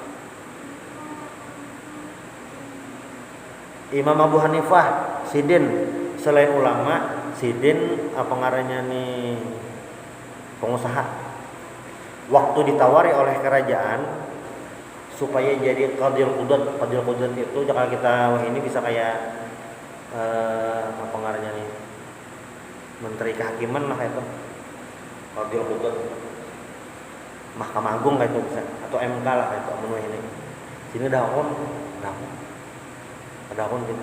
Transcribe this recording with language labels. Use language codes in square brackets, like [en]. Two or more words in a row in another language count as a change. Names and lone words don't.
[bjn] Imam Abu Hanifah, Sidin selain ulama, Sidin apa ngarannya nih pengusaha. Waktu ditawari oleh kerajaan supaya jadi qadil qudat itu jika kita ini bisa kayak apa ngarannya nih menteri kehakiman lah itu. [id] Qadil qudat Mahkamah Agung kayak itu bisa atau MK lah kayak itu menuhi ini. Sini dahon gitu.